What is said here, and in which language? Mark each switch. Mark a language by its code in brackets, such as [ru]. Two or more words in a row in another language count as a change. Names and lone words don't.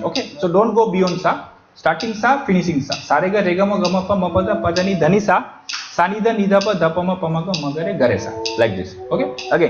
[en] Okay, so don't go beyond sa. Starting sa, finishing sa. Sa re ga re ga ma ga ma pa ma pa da pa da ni dha ni sa. Sa ni da ni da pa da pa ma pa ma ga ma ga re ga re sa. Like this. Okay. Again.